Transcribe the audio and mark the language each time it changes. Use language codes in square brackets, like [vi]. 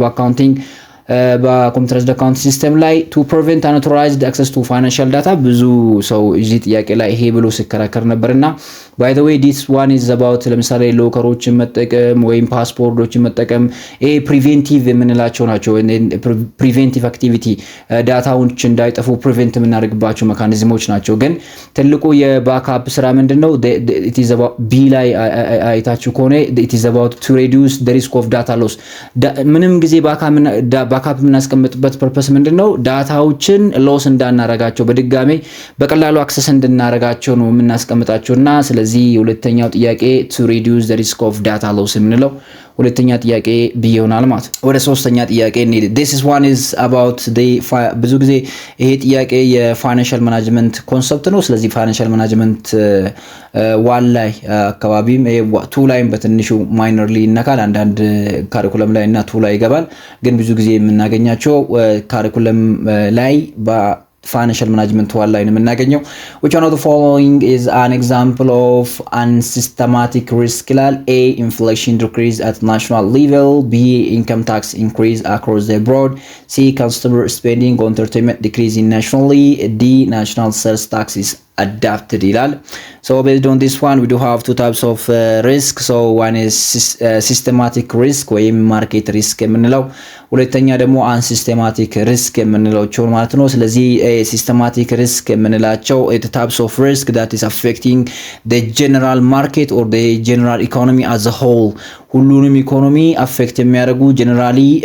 [am] በአካውንቲንግ በኮምፒውተራይዝድ አካውንት ሲስተም ላይ [en] to prevent unauthorized access to financial data [am] ብዙ ሰው እዚህ ጥያቄ ላይ ይሄ ብሎ ሲከራከር ነበርና [en] by the way this one is about [am] ለምሳሌ ሎከሮችን መጠቀም ወይም ፓስፖርቶችን መጠቀም ይሄ ፕሪቬንቲቭ የምንላቸው ናቸው። ፕሪቬንቲቭ አክቲቪቲ ዳታዎች እንዳይጠፉ ፕሪቬንት የምናደርግባቸው ሜካኒዝሞች ናቸው። ግን ትልቁ የባክአፕ ስራ ምንድነው? [en] it is about B [am] ላይ አይታችሁ ከሆነ [en] it is about to reduce the risk of data loss [am] ምንም ጊዜ ባክአፕ የምናስቀምጥበት ፐርፐስ ምንድነው? ዳታዎችን ሎስ እንዳናረጋቸው በድጋሜ በቀላሉ አክሰስ እንድናረጋቸው ነው የምናስቀምጣቸውና ስለዚህ ሁለተኛው ጥያቄ [en] to reduce the risk of data loss [am] የምንለው ሁለተኛ ጥያቄ ቢሆናል ማለት። ወደ ሶስተኛ ጥያቄ እንሂድ። [en] this is one is about the [am] ብዙ ጊዜ ይሄ ጥያቄ የፋይናንሻል ማኔጅመንት ኮንሰፕት ነው። ስለዚህ ፋይናንሻል ማኔጅመንት ዋን ላይ አካባቢም ቱ ላይም በትንሹ ማይነርሊ ይነካል። አንዳንድ ካሪኩለም ላይ እና ቱ ላይ ይገባል። ግን ብዙ ጊዜ የምናገኛቸው ካሪኩለም ላይ financial management ዋን ላይ ነው የምናገኘው። [en] which one of the following is an example of unsystematic risk [am] ይላል? [en] A inflation decrease at national level, B income tax increase across the board, C consumer spending on entertainment decrease nationally, D national sales tax is adapted ይላል። so based on this one we do have two types of risk. so one is systematic risk ወይም market risk [am] የምንለው ሁለተኛ ደግሞ [en] unsystematic risk [am] የምንላቸው ማለት ነው። ስለዚህ [en] systematic risk የምንላቸው it types of risk that is affecting the general market or the general economy as a whole [am] ሁሉንም ኢኮኖሚ አፌክት የሚያደርጉ ጀነራሊ